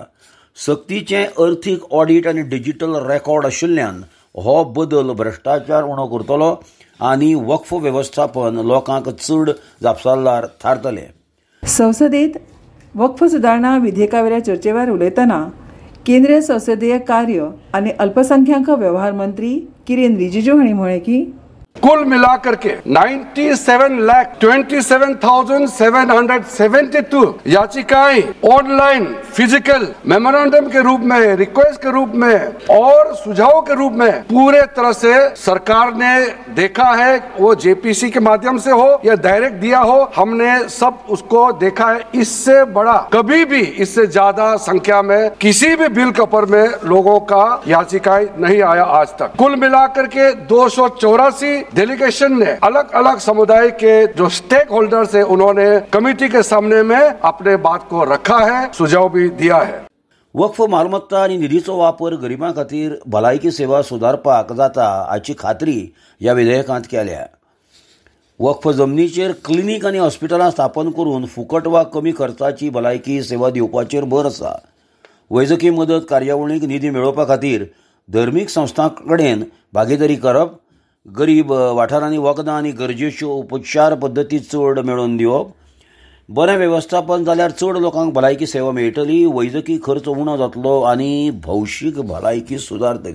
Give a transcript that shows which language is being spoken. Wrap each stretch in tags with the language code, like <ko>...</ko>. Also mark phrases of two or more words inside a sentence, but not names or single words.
<kok>सक्तीचें अर्थीक ऑडिट आनी डिजिटल रेकॉर्ड आशिल्ल्यान हो बदल भ्रष्टाचार उणो करतलो आनी वक्फ वेवस्थापन लोकांक चड जापसालदार थारतले। संसदेत वक्फ सुदारणा विधेयकावेल्या चर्चेवर उलयतना केंद्रीय संसदीय कार्य आणि अल्पसंख्याक व्यवहार मंत्री किरेन रिजिजू हांणी म्हळें की</kok> <hi>कुल मिलाकर के 97,27,772 याचिकाएं ऑनलाइन, फिजिकल, मेमोरेंडम के रूप में, रिक्वेस्ट के रूप में और सुझाव के रूप में पूरे तरह से सरकार ने देखा है। वो जेपीसी के माध्यम से हो या डायरेक्ट दिया हो, हमने सब उसको देखा है। इससे बड़ा कभी भी, इससे ज्यादा संख्या में किसी भी बिल के ऊपर में लोगों का याचिकाएं नहीं आया आज तक। कुल मिलाकर के 284 डेलीगेशन ने अलग अलग समुदाय के जो</hi> <en>stake holders</en> <hi>है उन्होंने कमेटी के सामने में अपने बात को रखा है, सुझाव भी दिया है।</hi> <kok>वक्फ मालमत्ता आनी निधीचो वापर गरिबां खातीर भलायकी सेवा सुदारपाक जाता हाची खात्री ह्या विधेयकांत केल्या। वक्फ जमनीचेर क्लिनीक आनी हॉस्पिटलां स्थापन करून फुकट वा कमी खर्चाची भलायकी सेवा दिवपाचेर भर आसा। वैजकी मदत कार्यावळींक निधी मेळोवपा खातीर धर्मीक संस्थां कडेन भागीदारी करप गरीब वाठारांनी वखदां आनी गरजेच्यो उपचार पद्दती चड मेळोवन दिवप, बरें वेवस्थापन जाल्यार चड लोकांक भलायकी सेवा मेळटली, वैजकी खर्च उणो जातलो आनी भौशीक भलायकी सुदारतली.</kok>